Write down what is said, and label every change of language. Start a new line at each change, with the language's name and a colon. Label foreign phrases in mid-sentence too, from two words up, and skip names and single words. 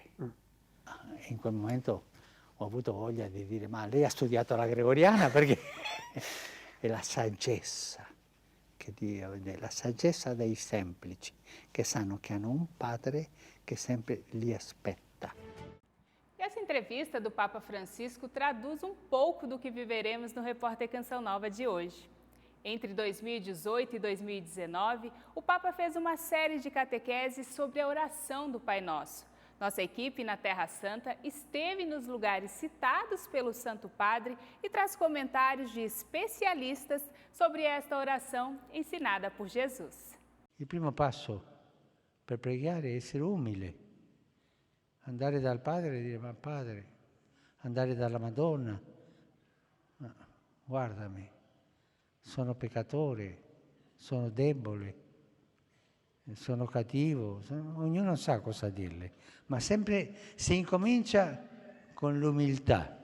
Italian: In quel momento ho avuto voglia di dire, ma lei ha studiato la gregoriana? Perché è la saggezza che Dio vede, la saggezza dei semplici, che sanno che hanno un padre che sempre li aspetta.
Portuguese: E essa entrevista do Papa Francisco traduz um pouco do que viveremos no Repórter Canção Nova de hoje. Entre 2018 e 2019, o Papa fez uma série de catequeses sobre a oração do Pai Nosso. Nossa equipe na Terra Santa esteve nos lugares citados pelo Santo Padre e traz comentários de especialistas sobre esta oração ensinada por Jesus.
Italian: Il primo passo per pregare è essere umile, andare dal Padre e dire, ma Padre, andare dalla Madonna, ma guardami, sono peccatore, sono debole, sono cattivo, ognuno sa cosa dirle, ma sempre si incomincia con l'umiltà.